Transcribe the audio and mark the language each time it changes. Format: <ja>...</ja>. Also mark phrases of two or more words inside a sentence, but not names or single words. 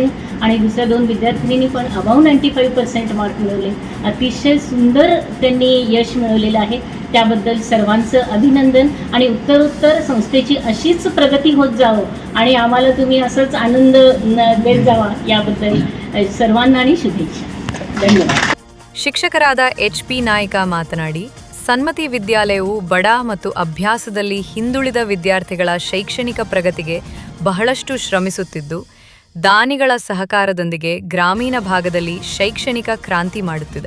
<mr>आणि दुसऱ्या 2 विद्यार्थिनींनी पण अबाव 95% मार्क मिळवले. अतिशय सुंदर त्यांनी यश मिळवलेलं आहे. त्याबद्दल सर्वांचं अभिनंदन. आणि उत्तरोत्तर संस्थेची अशीच प्रगती होत जावं आणि आम्हाला तुम्ही असंच आनंद देत जावा याबद्दल सर्वांना आणि शुभेच्छा. धन्यवाद.</mr> <kn>ಶಿಕ್ಷಕರಾದ ಎಚ್.ಪಿ. ನಾಯ್ಕ ಮಾತನಾಡಿ, ಸನ್ಮತಿ ವಿದ್ಯಾಲಯವು ಬಡ ಮತ್ತು ಅಭ್ಯಾಸದಲ್ಲಿ ಹಿಂದುಳಿದ ವಿದ್ಯಾರ್ಥಿಗಳ ಶೈಕ್ಷಣಿಕ ಪ್ರಗತಿಗೆ ಬಹಳಷ್ಟು ಶ್ರಮಿಸುತ್ತಿದ್ದು, ದಾನಿಗಳ ಸಹಕಾರದೊಂದಿಗೆ ಗ್ರಾಮೀಣ ಭಾಗದಲ್ಲಿ ಶೈಕ್ಷಣಿಕ ಕ್ರಾಂತಿ ಮಾಡುತ್ತಿದೆ.</kn>